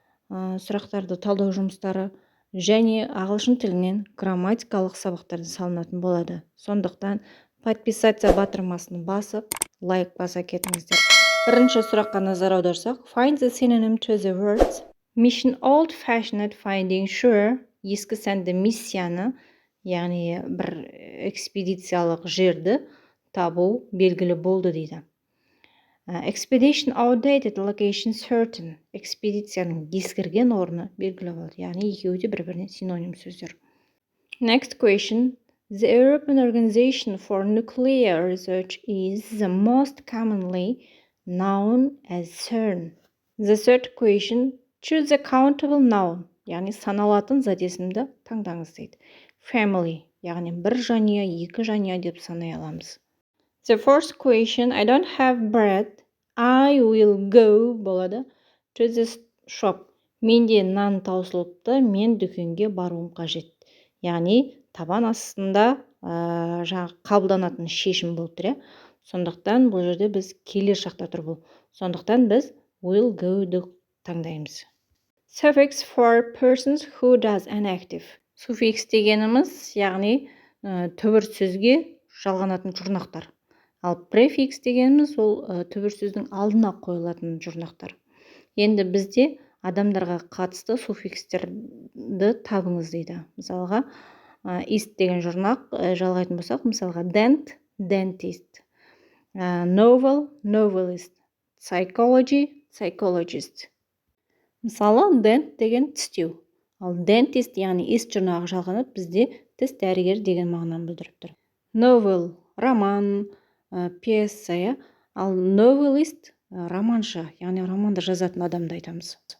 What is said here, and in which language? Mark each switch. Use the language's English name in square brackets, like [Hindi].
[Kazakh] Сұрақтарды талдау жұмыстары және ағылшын тілінен грамматикалық сабақтарды салынатын болады. Сондықтан подписаться батырмасын басып, лайк баса кетіңіздер. Бірінші сұраққа назар аударсақ, [English] find the synonym to the words. Mission old-fashioned finding sure. [Kazakh] Ескі сәнді миссияны, яғни бір экспедициялық жерді табу белгілі болды дейді. [English] Expedition outdated location certain. [Kazakh] Экспедицияның ескірген орны белгілі болды. Яғни екеуі де бір-біріне синоним сөздер. [English] Next question. The European Organization for Nuclear Research is the most commonly known as CERN. The third question. Choose a countable noun. [Kazakh] Яғни саналатын зат есімді таңдаңыз дейді. Family. Яғни бір жанұя, екі жанұя деп санай аламыз. [English] The fourth question. I don't have bread. I will go [Kazakh] болады. [English] To the shop. [Kazakh] Менде нан таусылыпты, мен дүкенге баруым қажет. Яғни табан астында қабылданатын шешім болып тұр. Сондықтан бұл жерде біз келер шақта тұр бұл. Сондықтан біз [English] will go- [Kazakh] ды таңдаймыз. [English] Suffix for persons who does an active. [Kazakh] Суффикс дегеніміз, яғни түбір сөзге жалғанатын жұрнақтар. Ал префикс дегеніміз ол түбір сөздің алдына қойылатын жұрнақтар. Енді бізде адамдарға қатысты суффикстерді табыңыз дейді. Мысалға, ist деген жұрнақ жалғайтын болсақ, мысалға dent, dentist, novel, novelist, psychology, psychologist. Мысалы, dent деген тістеу. Ал dentist, яғни ist жұрнағы жалғанып, бізде тіс дәрігер деген мағынаны білдіріп тұр. Novel, роман, пьеса, ал novelist романшы, яғни романды жазатын адамды айтамыз.